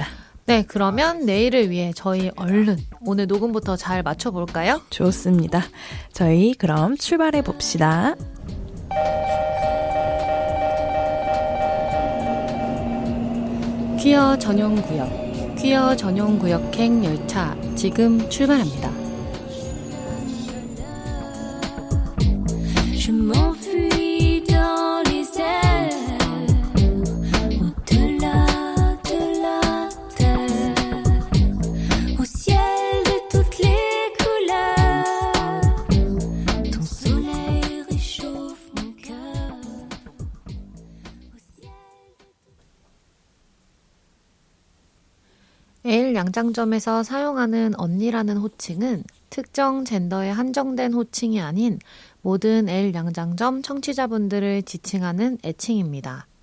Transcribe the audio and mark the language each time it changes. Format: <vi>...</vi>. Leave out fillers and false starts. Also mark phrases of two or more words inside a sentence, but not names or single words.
<ko>네, 그러면 내일을 위해 저희 얼른 오늘 녹음부터 잘 맞춰볼까요? 좋습니다. 저희 그럼 출발해 봅시다. 퀴어 전용구역, 퀴어 전용구역행 열차 지금 출발합니다.</ko> <fr>Je m'enfuis dans les airs, au-delà de la terre, au ciel de toutes les couleurs. Ton soleil réchauffe mon cœur.</fr> <ko>L 양장점에서 사용하는 언니라는 호칭은 특정 젠더에 한정된 호칭이 아닌 모든 L 양장점 청취자분들을 지칭하는 애칭입니다.</ko>